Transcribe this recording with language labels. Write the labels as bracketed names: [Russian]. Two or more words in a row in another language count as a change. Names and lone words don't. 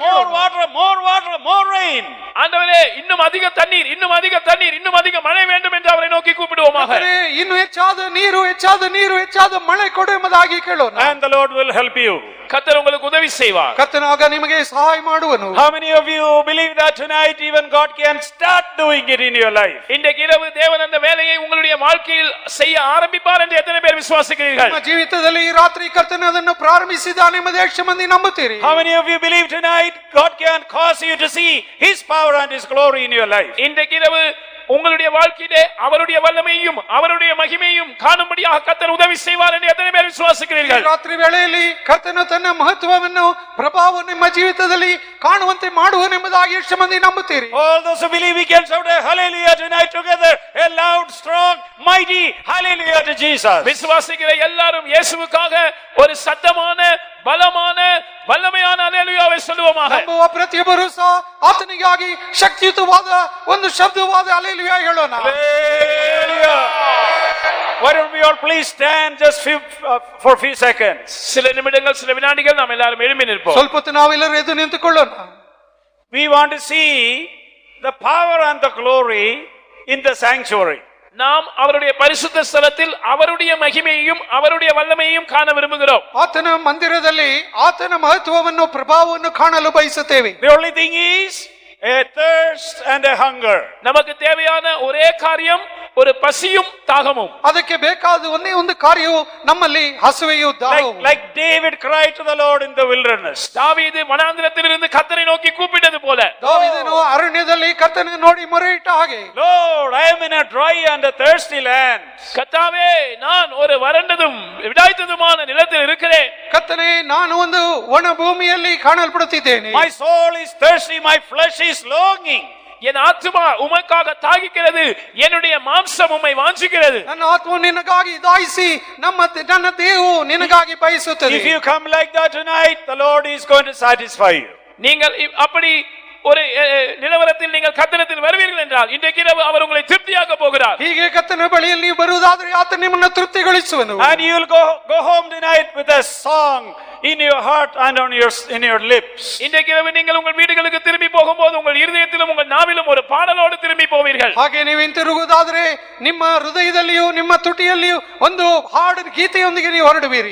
[English] more [Kannada] ಹೇಳೋಣ. [English] water, more rain. [Tamil] ஆண்டவரே இன்னும் அதிக தண்ணீர், இன்னும் அதிக தண்ணீர், இன்னும் அதிக மழை வேண்டும் என்று அவரை நோக்கி கூப்பிடுவோமாக. [Kannada] ಕರ್ತನೇ, ಇನ್ನು ಹೆಚ್ಚಾದ ನೀರು ಹೆಚ್ಚಾದ ಮಳೆ ಕೊಡು ಎಂಬುದಾಗಿ ಕೇಳೋಣ. [English] And the Lord will help you. [Tamil] கர்த்தர் உங்களுக்கு உதவி செய்வார். [Kannada] ಕರ್ತನಾಗ ನಿಮಗೆ ಸಹಾಯ ಮಾಡುವನು. [English] How many of you believe that tonight even God can start doing it in your life? [Tamil] இன்றைக்கு இரவு தேவன் அந்த வேலையை உங்களுடைய வாழ்க்கையில் செய்ய ஆரம்பிப்பார் என்று எத்தனை பேர் விசுவாசிக்கிறீர்கள்? [Kannada] ನಿಮ್ಮ ಜೀವಿತದಲ್ಲಿ ಈ ರಾತ್ರಿ ಕರ್ತನ ಅದನ್ನು ಪ್ರಾರಂಭಿಸಿದ್ದಾನೆ ಎಂಬುದು ಎಷ್ಟು ಮಂದಿ ನಂಬುತ್ತೀರಿ? [English] How many of you believe tonight God can cause you to see His power and His glory in your life? [Tamil] இன்றைக்கு இரவு உங்களுடைய வாழ்க்கையிலே அவருடைய வல்லமையும் அவருடைய மகிமையும் காணும்படியாக கர்த்தர் உதவி செய்வார் என்று எத்தனை பேர் [Kannada] ಈ [Tamil] விசுவாசிக்கிறீர்கள்? [Kannada] ರಾತ್ರಿ ವೇಳೆಯಲ್ಲಿ ಕರ್ತನು ತನ್ನ ಮಹತ್ವವನ್ನು ಪ್ರಭಾವವನ್ನು ನಿಮ್ಮ ಜೀವಿತದಲ್ಲಿ ಕಾಣುವಂತೆ ಮಾಡುವನೆಂಬುದಾಗಿ ಎಷ್ಟು ಮಂದಿ ನಂಬುತ್ತೀರಿ? [English] All those who believe, we can shout a hallelujah tonight together. A loud, strong, mighty hallelujah to Jesus. [Tamil] விசுவாசிக்கிற எல்லாரும் இயேசுவுக்காக ஒரு சத்தமான பலமான வல்லமையான அல்லேலூயாவை சொல்லுவோமாக. [Kannada] ನಂಬುವ ಪ್ರತಿಯೊಬ್ಬರು ಸಹ ಆತನಿಗಾಗಿ ಶಕ್ತಿಯುತವಾದ ಒಂದು ಶಬ್ದವಾದ ಹಲ್ಲೆಲೂಯಾ ಹೇಳೋಣ. [English] Hallelujah. Why don't we all please stand just for a few seconds? [Tamil] சில நிமிடங்கள் சில வினாடிகள் நாம் எல்லாரும் எழும்பி நிற்போம். [Kannada] ಸ್ವಲ್ಪ ಹೊತ್ತು ನಾವೆಲ್ಲರೂ ಎದ್ದು ನಿಂತುಕೊಳ್ಳೋಣ. [English] We want to see the power and the glory in the sanctuary. [Tamil] நாம் அவருடைய பரிசுத்த ஸ்தலத்தில் அவருடைய மகிமையையும் அவருடைய வல்லமையையும் காண விரும்புகிறோம். [Kannada] ಆತನ ಮಂದಿರದಲ್ಲಿ ಆತನ ಮಹತ್ವವನ್ನು ಪ್ರಭಾವವನ್ನು ಕಾಣಲು ಬಯಸುತ್ತೇವೆ. [English] The only thing is a thirst and a hunger. [Tamil] நமக்கு தேவையான ஒரே காரியம் ஒரு பசியும் தாகமும். [Kannada] ಅದಕ್ಕೆ ಬೇಕಾದ ಒಂದೇ ಒಂದು ಕಾರ್ಯವು ನಮ್ಮಲ್ಲಿ ಹಸುವೆಯೂ ದಾಹವೂ. [English] Like David cried to the Lord in the wilderness. [Tamil] தாவீது வனாந்திரத்திலிருந்து கர்த்தரை நோக்கி கூப்பிட்டது போல [Kannada] ದಾವೀದನು ಅರಣ್ಯದಲ್ಲಿ ಕರ್ತನನ್ನು ನೋಡಿ ಮೊರೆಯಿಟ್ಟ ಹಾಗೆ, [English] Lord, I am in a dry and a thirsty land. [Tamil] கர்த்தாவே நான் ஒரு வறண்டதும் விடாய்த்ததுமான நிலத்தில் இருக்கிறேன். [Kannada] ಕರ್ತನೇ ನಾನು ಒಂದು ಒಣ ಭೂಮಿಯಲ್ಲಿ ಕಾಣಲ್ಪಡುತ್ತಿದ್ದೇನೆ. [English] My soul is thirsty, my flesh is longing. [Tamil] என் ஆத்துமா உமக்காக தாகிக்கிறது, என்னுடைய மாம்சம் உம்மை வாஞ்சிக்கிறது. [Kannada] ನನ್ನ ಆತ್ಮವು ನಿನಗಾಗಿ ದಾಯಿಸಿ ನನ್ನ ದೇಹವು ನಿನಗಾಗಿ ಬಯಸುತ್ತದೆ. [English] If you come like that tonight, the Lord is going to satisfy you. [Tamil] நீங்கள் அப்படி ஒரு நிலவரத்தில் நீங்கள் கர்த்தரிடத்தில் வருவீர்கள் என்றால் இன்றைக்கு இரவு அவர் உங்களை திருப்தியாக்க போகிறார். [Kannada] ಹೀಗೆ ಕರ್ತನ ಬಳಿಯಲ್ಲಿ ನೀವು ಬರುವುದಾದರೆ ಆತ ನಿಮ್ಮನ್ನು ತೃಪ್ತಿಗೊಳಿಸುವನು. [English] And you will go home tonight with a song in your heart and in your lips. [Tamil] இன்றைக்கு இரவு நீங்கள் உங்கள் வீடுகளுக்கு திரும்பி போகும்போது உங்கள் இருதயத்திலும் உங்கள் நாவிலும் ஒரு பாடலோடு திரும்பி போவீர்கள். [Kannada] ಹಾಗೆ ನೀವು ಹಿಂತಿರುಗುವುದಾದರೆ ನಿಮ್ಮ ಹೃದಯದಲ್ಲಿಯೂ ನಿಮ್ಮ ತುಟಿಯಲ್ಲಿಯೂ ಒಂದು ಹಾಡು ಗೀತೆಯೊಂದಿಗೆ ನೀವು ಹೊರಡುವಿರಿ.